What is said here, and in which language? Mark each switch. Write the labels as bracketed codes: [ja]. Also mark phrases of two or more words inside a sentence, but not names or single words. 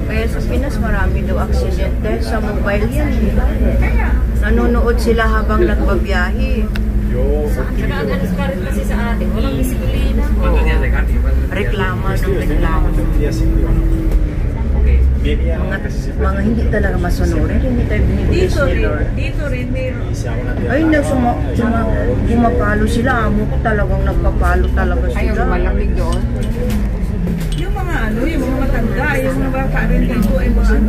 [tl] sa Pinas, marami daw accident dahil sa mobile yan. Nanonood sila habang nagbabiyahe. Saka ang ano sa rin kasi sa atin, walang disiplina. [es] ¿Cuántos días de carne? [tl] Reklamo ng reklamo. Okay. Mga hindi talaga masunurin, hindi tayo binibigay Dito ni rin, Lord. dito rin meron. Ay, bumapalo sila. Amo ko talagang nagpapalo talaga sila. Yung mga ano, yung mga matanda, yung mga bata rin dito ay mga ano.